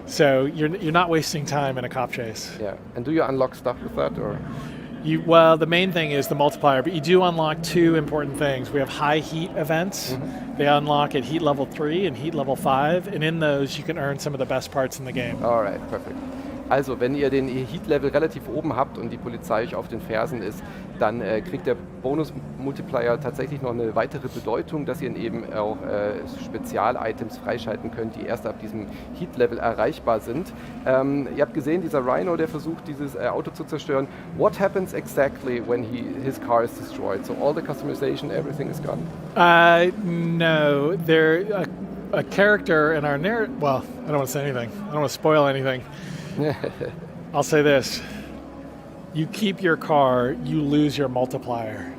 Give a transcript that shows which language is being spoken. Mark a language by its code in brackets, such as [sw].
[en] So you're not wasting time in a cop chase. Yeah. And do you unlock stuff with that, or? Well, the main thing is the multiplier, but you do unlock two important things. We have high heat events. They unlock at heat level 3 and heat level 5, and in those you can earn some of the best parts in the game. All right, perfect. [de] Also, wenn ihr den Heat-Level relativ oben habt und die Polizei euch auf den Fersen ist, dann kriegt der Bonus-Multiplier tatsächlich noch eine weitere Bedeutung, dass ihr eben auch Spezial-Items freischalten könnt, die erst ab diesem Heat-Level erreichbar sind. Ihr habt gesehen, dieser Rhino, der versucht, dieses Auto zu zerstören. [en] What happens exactly when his car is destroyed? So all the customization, everything is gone? No, a character in our narrative. Well, I don't want to say anything. I don't want to spoil anything. I'll say this. You keep your car, you lose your multiplier.